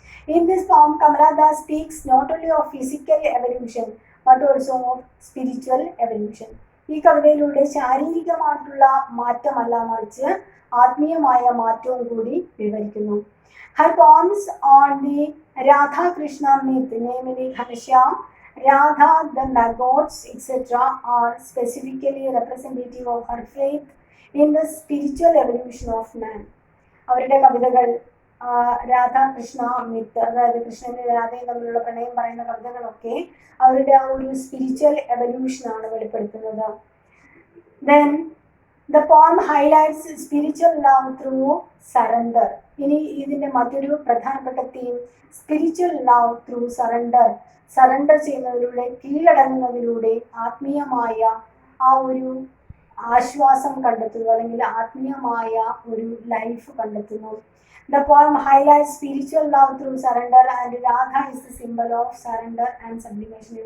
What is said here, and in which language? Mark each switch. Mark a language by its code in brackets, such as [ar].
[en] In this poem, Kamala Das speaks not only of physical evolution but also of spiritual evolution. [ml] ഈ കവിതയിലൂടെ ശാരീരികമായിട്ടുള്ള മാറ്റമല്ല, മറിച്ച് ആത്മീയമായ മാറ്റവും കൂടി വിവരിക്കുന്നു. [en] Her poems on the Radha Krishna myth, namely Ghanashyam, Radha, the maggots, etc., are specifically representative of her faith in the spiritual evolution of man. [ml] അവരുടെ കവിതകൾ Radhakrishna myth, അതായത് കൃഷ്ണന്റെ രാധയും തമ്മിലുള്ള പ്രണയം പറയുന്ന കവിതകളൊക്കെ അവരുടെ ആ ഒരു സ്പിരിച്വൽ എവല്യൂഷനാണ് വെളിപ്പെടുത്തുന്നത്. [en] Then the poem highlights spiritual love through surrender. [ml] ഇനി ഇതിന്റെ മറ്റൊരു പ്രധാനപ്പെട്ട theme [en] Spiritual love through surrender. [ml] Surrender ചെയ്യുന്നതിലൂടെ, കീഴടങ്ങുന്നതിലൂടെ ആത്മീയമായ ആ ഒരു ആശ്വാസം കണ്ടെത്തുന്നു, അല്ലെങ്കിൽ ആത്മീയമായ ഒരു ലൈഫ് കണ്ടെത്തുന്നു. [en] The poem highlights spiritual love through surrender and Radha is the symbol of surrender and sublimation.